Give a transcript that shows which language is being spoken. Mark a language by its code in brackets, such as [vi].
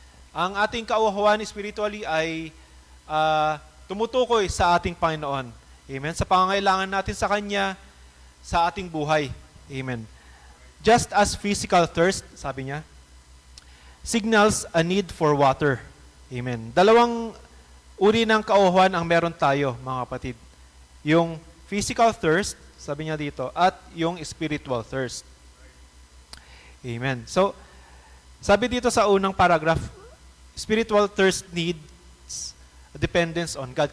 [tl] Ang ating kauhawan spiritually ay tumutukoy sa ating Panginoon. Amen. Sa pangangailangan natin sa Kanya sa ating buhay. Amen. [en] Just as physical thirst, [tl] sabi niya, [en] signals a need for water. Amen. [tl] Dalawang uri ng kauhawan ang meron tayo, mga kapatid. Yung physical thirst, sabi niya dito, at yung spiritual thirst. Amen. [en] So, [tl] sabi dito sa unang paragraph, [en] spiritual thirst needs dependence on God.